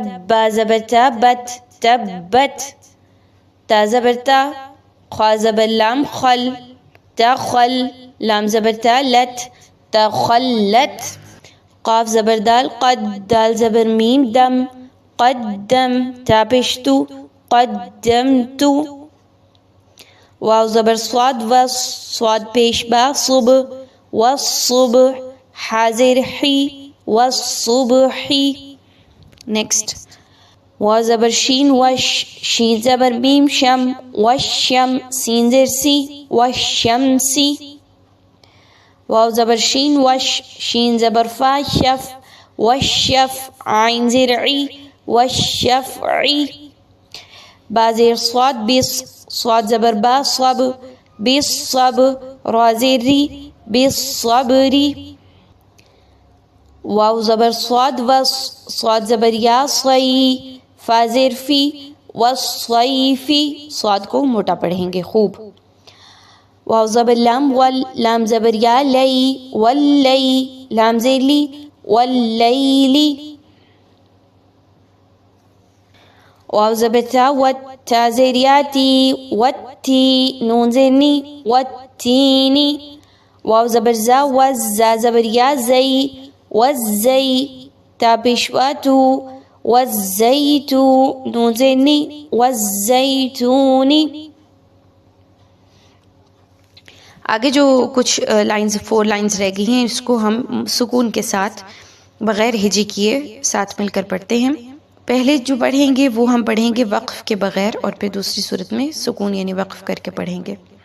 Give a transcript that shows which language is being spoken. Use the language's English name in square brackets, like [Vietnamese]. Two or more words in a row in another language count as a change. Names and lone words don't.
[Urdu] با زبر تا، بت، تبت، تا زبر تا، خا زبر لام، خل، تخل، لام زبر تا، لت، تخلت، قاف زبر دال، قد، دال زبر میم، دم، قدم، تا پیشتو، قدمتو، واو زبر صاد، وص، صاد پیش با، صب، والصبح، حاضر حی، والصبحی۔ نیکسٹ، واو زبر شین، وش، شین زبر میم، شم، والشم، سین زر سی، والشمسی، واو زبر شین، وش، شین زبر فا، شف، والشف، عین زر عی، والشفعی، با زیر صاد، بس، صاد زبر با، صب، بالصب، را زیر ری، بالصبری، واو زبر صاد، وص، صاد زبر یا، صی، فا زیر فی، والصیفی، صاد کو موٹا پڑھیں گے خوب۔ واو زبر لام، ول، لام زبر یا، لی، واللی، لام زیر لی، واللیلی، واو زبر تا، وت، تا زیر یا، تی، وتی، نون زیر نی، والتینی، واو زبر زا، وز، زا زبر یا، زی، والزی، تا پیشوا تو، والزیتو، نون زیر نی، والزیتونی۔ آگے جو کچھ لائنز، 4 لائنز رہ گئی ہیں، اس کو ہم سکون کے ساتھ بغیر ہجی کیے ساتھ مل کر پڑھتے ہیں۔ پہلے جو پڑھیں گے وہ ہم پڑھیں گے وقف کے بغیر، اور پھر دوسری صورت میں سکون یعنی وقف کر کے پڑھیں گے۔